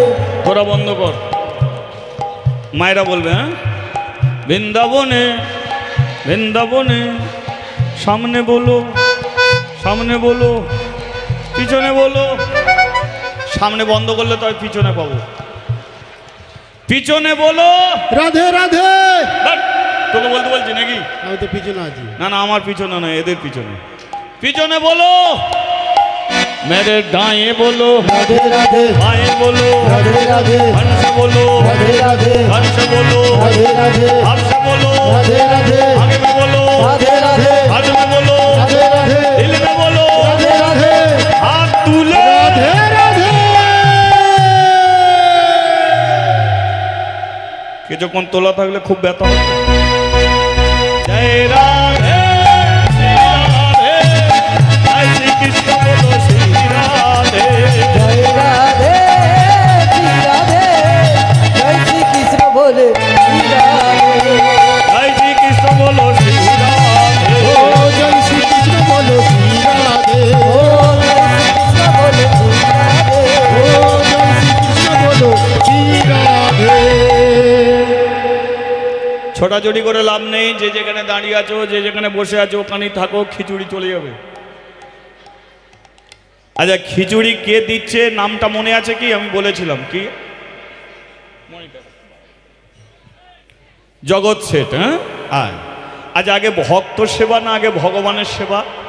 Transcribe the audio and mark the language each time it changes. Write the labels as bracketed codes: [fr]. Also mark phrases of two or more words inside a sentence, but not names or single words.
[bn] তোরা বন্ধ কর মায়েরা বলবে হ্যাঁ বৃন্দাবনে বৃন্দাবনে সামনে বলো পিছনে বলো সামনে বন্ধ করলে তো আমি পিছনে পাবো পিছনে বলো রাধে রাধে বাট, তোকে বলতে বলছি নাকি আমি তো পিছনে আছি না না আমার পিছনে নয় এদের পিছনে পিছনে বলো [hi] मेरे दाएं बोलो राधे राधे बाएं बोलो राधे राधे हंस बोलो राधे राधे घर से बोलो राधे राधे आपसे बोलो राधे राधे आगे में बोलो राधे राधे हाथ में बोलो राधे राधे दिल में बोलो राधे राधे हाथ तुले राधे राधे [bn] কিছুক্ষণ তোলা থাকলে খুব ব্যথা হবে জয় রাধে রাধে জয় শ্রী কৃষ্ণ বলো শ্রী রাধে [hi] जय राधे श्री राधे जय श्री कृष्ण बोले श्री राधे जय श्री कृष्ण बोलो श्री राधे ओ जय श्री कृष्ण बोलो श्री राधे ओ जय श्री कृष्ण बोले श्री राधे ओ जय श्री कृष्ण बोलो श्री राधे [bn] ছোটাছুটি করে লাভ নেই যে যেখানে দাঁড়িয়ে আছো যে যেখানে বসে আছো ওখানেই থাকো খিচুড়ি চলে যাবে আচ্ছা খিচুড়ি কে দিচ্ছে নামটা মনে আছে কি আমি বলেছিলাম কি জগৎ শেঠ হ্যাঁ আচ্ছা আগে ভক্ত সেবা না আগে ভগবানের সেবা